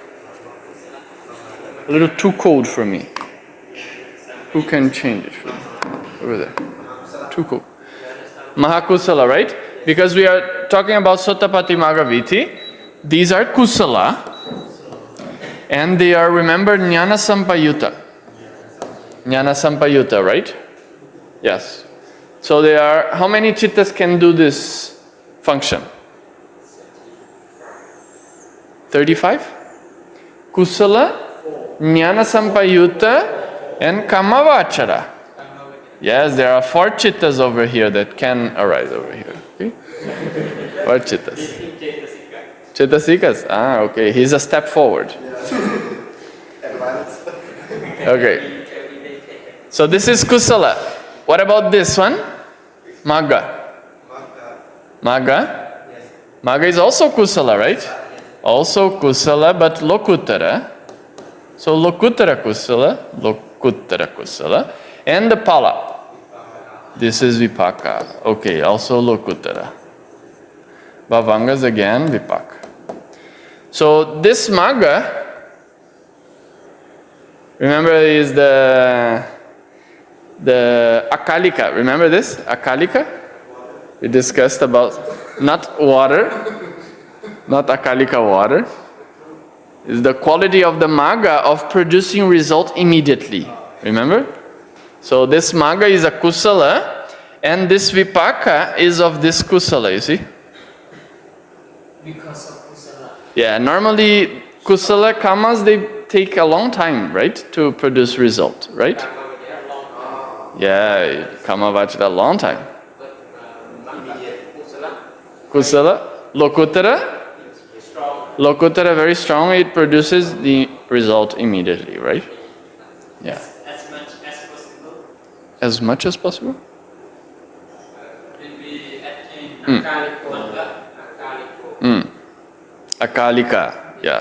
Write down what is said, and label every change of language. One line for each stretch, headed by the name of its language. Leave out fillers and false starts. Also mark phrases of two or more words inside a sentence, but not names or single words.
English: A little too cold for me. Who can change it for me? Over there. Too cold. Mahakusala, right? Because we are talking about
Pali: Sotapatti magga vitti.
English: These are kusala. And they are, remember,
Pali: jnana sampayutta. Jnana sampayutta,
English: right? Yes. So they are, how many chittas can do this function? 35?
Pali: Kusala, jnana sampayutta, and kamavachara.
English: Yes, there are 4 chittas over here that can arise over here. Okay? 4 chittas. Chittasikas? Ah, okay. He's a step forward. Okay. So this is kusala. What about this one? Magga. Magga? Magga is also kusala, right? Also kusala, but lokuttara. So
Pali: lokuttara kusala.
English: And the pala. This is vipaka. Okay, also lokuttara. Bhavangas again, vipaka. So this magga, remember, is the akalika. Remember this? Akalika? We discussed about not water, not akalika water. Is the quality of the magga of producing result immediately. Remember? So this magga is a kusala, and this vipaka is of this kusala, you see? Because of kusala. Yeah, normally
Pali: kusala kamas,
English: they take a long time, right? To produce result, right? Yeah,
Pali: kama vachara
English: a long time.
Pali: Kusala, lokuttara, lokuttara
English: very strong, it produces the result immediately, right? Yeah. As much as possible. As much as possible? Will be attained Akalika, yeah.